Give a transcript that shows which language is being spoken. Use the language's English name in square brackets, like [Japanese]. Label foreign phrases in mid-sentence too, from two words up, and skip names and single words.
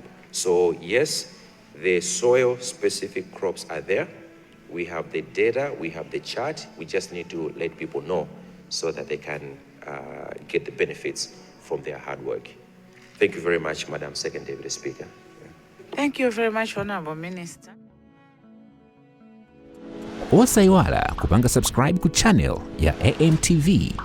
[English] So yes, the soil-specific crops are there. We have the data, we have the chart. We just need to let people know so that they can get the benefits from their hard work. Thank you very much, Madam Second Deputy Speaker. Thank you very much, Honorable Minister. [Nyanja] Osaiwala kupanga subscribe ku channel ya AMTV